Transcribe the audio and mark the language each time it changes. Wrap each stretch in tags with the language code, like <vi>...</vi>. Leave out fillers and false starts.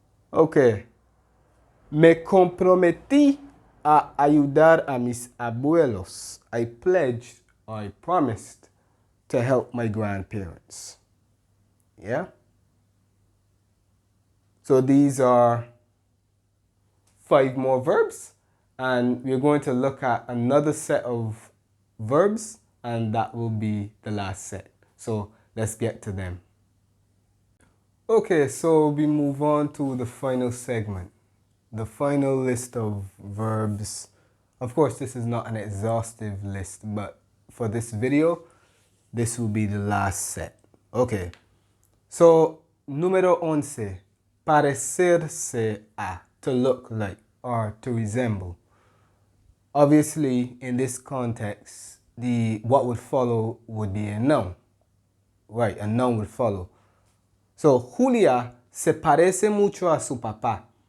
<es>Ok. Me comprometí a ayudar a mis abuelos.</es> <en>I pledged or I promised to help my grandparents. Yeah? So these are 5 more verbs, and we're going to look at another set of verbs, and that will be the last set. So let's get to them. Okay, so we move on to the final segment, the final list of verbs. Of course, this is not an exhaustive list, but for this video, this will be the last set. Okay, so número 11, parecerse a, to look like or to resemble. Obviously, in this context, what would follow would be a noun. Right, a noun would follow.</en> <es>So, Julia se parece mucho a su papá.</es>